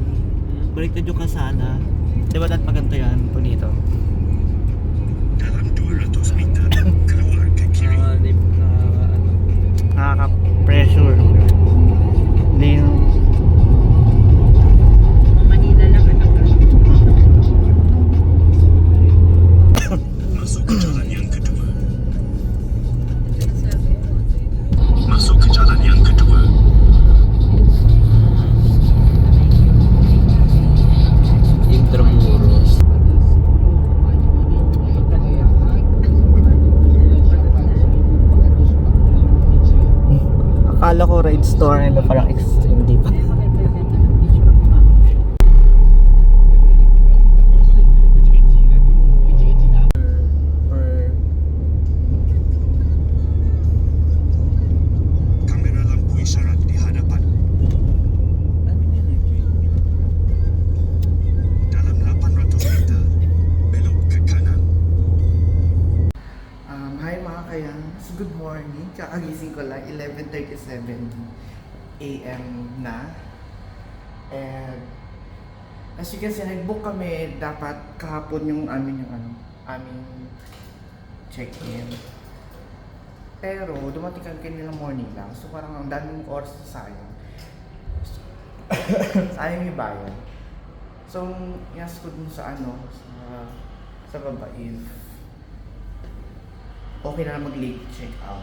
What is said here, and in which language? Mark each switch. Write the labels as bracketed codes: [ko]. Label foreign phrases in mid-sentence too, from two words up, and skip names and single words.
[tl] Baliktad yung kalsada. Di ba dahil paganto yan po dito? Nakaka-pressure. Hindi no. Manila lang anak. [ms] Masuk ke jalan yang kedua. Masuk ke jalan yang kedua. Intramuros. [tl] Akala ko ride store nila parang extreme, di pa. [ms] Kamera lampu isyarat di hadapan. Dalam 800 meter, belok ke kanan. [tl] Hi mga kayangs, [en] good morning. [tl] Kakagising ko lang, 11:37 AM na. [en] And as you can see, [tl] nag-book kami dapat kahapon yung aming check-in. Pero dumating kami kanina morning lang, so parang ang daming oras na sayang. Sayang yung bayan. So, yes ko dun sa sa baba if okay na mag-late check-out.